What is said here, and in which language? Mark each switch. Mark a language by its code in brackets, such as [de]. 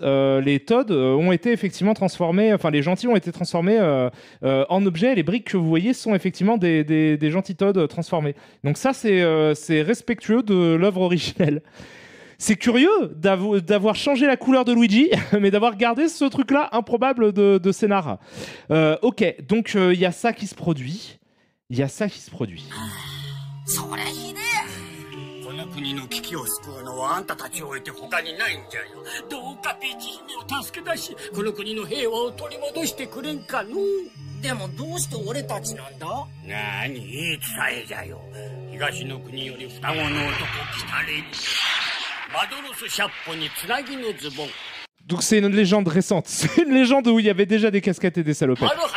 [fr] Les Toads ont été effectivement transformés, enfin les gentils ont été transformés en objets. Les briques que vous voyez sont effectivement des gentils Toads transformés. Donc ça, c'est respectueux de l'œuvre originelle. C'est curieux d'avoir changé la couleur de Luigi, mais d'avoir gardé ce truc-là improbable de scénar. Ok, donc il y a ça qui se produit. Il y a ça qui se produit. [ja] 国の危機を救うのはあんたたちを置いて他にないんじゃよ。どうかピーチ姫を助け出し、この国の平和を取り戻してくれんかの。でもどうして俺たちなんだ？なに言い伝えじゃよ。東の国より双子の男来たれに。マドロス百歩につなぎのズボン。 [fr] Donc c'est une légende récente. C'est une légende où il y avait déjà des casquettes et des salopettes.